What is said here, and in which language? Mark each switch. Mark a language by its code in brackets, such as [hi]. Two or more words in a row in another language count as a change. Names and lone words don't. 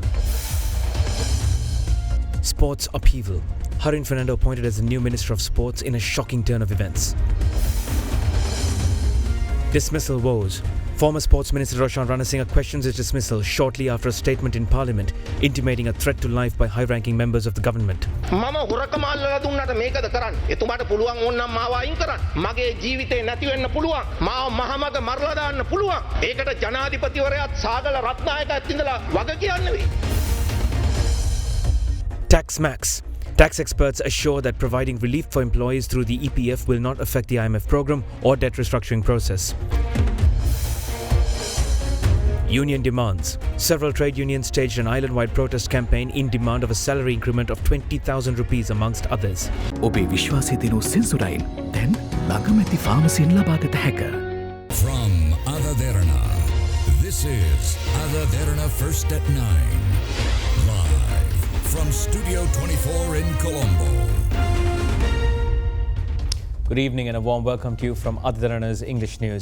[en] Sports upheaval. Harin Fernando appointed as the new Minister of Sports in a shocking turn of events. Dismissal woes. Former Sports Minister Roshan Ranasinghe questions his dismissal shortly after a statement in Parliament intimating a threat to life by high-ranking members of the government. [si] මම හොරකම අල්ලලා දුන්නට මේකද කරන්න. එතුමාට පුළුවන් ඕනනම් මාව අයින් කරන්න. මගේ ජීවිතේ නැති වෙන්න පුළුවන්. මාව මහමග මරලා දාන්න පුළුවන්. ඒකට ජනාධිපතිවරයාත් සාගල රත්නායකත් ඉඳලා වග කියන්න වෙයි. [en] Tax Max. Tax experts assure that providing relief for employees through the EPF will not affect the IMF program or debt restructuring process. Union demands. Several trade unions staged an island-wide protest campaign in demand of a salary increment of 20,000 rupees amongst others. [si] ඔබේ විශ්වාසය දිනු සෙන්සුරයින් දැන් ළඟමැති ෆාමසියෙන් ලබාගත හැක. [en] From AdaDerana, this is AdaDerana First at 9. Live from Studio 24 in Colombo. Good evening and a warm welcome to you from AdaDerana's English News.